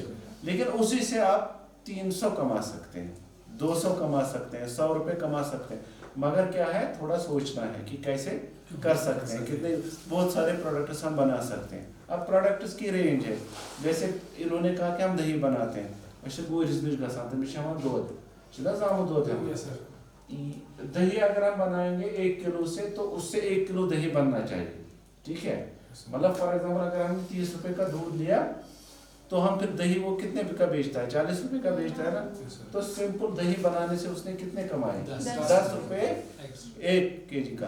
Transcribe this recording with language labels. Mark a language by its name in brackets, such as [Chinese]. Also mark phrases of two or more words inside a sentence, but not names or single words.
[Hindi] लेकिन उसी से आप 300 कमा सकते हैं, 200 कमा सकते हैं, 100 रुपये कमा सकते हैं। मगर क्या है, थोड़ा सोचना है कि कैसे कर सकते हैं, कितने बहुत सारे प्रोडक्ट्स हम बना सकते हैं। अब प्रोडक्ट्स की रेंज है, जैसे इन्होंने कहा कि हम दही बनाते हैं, वैसे [Kashmiri] गोरिस निश गसान तमिस [Hindi] दूध सीधा जामु दूध है। दही अगर हम बनाएंगे 1 किलो से, तो उससे 1 किलो दही बनना चाहिए, ठीक है। मतलब [English] for example [Hindi] अगर हमने 30 रुपये का दूध लिया, तो हम फिर दही वो कितने का बेचता है, 40 रुपये का बेचता है ना। तो सिंपल दही बनाने से उसने कितने कमाए, 10 रुपये 1 kg का।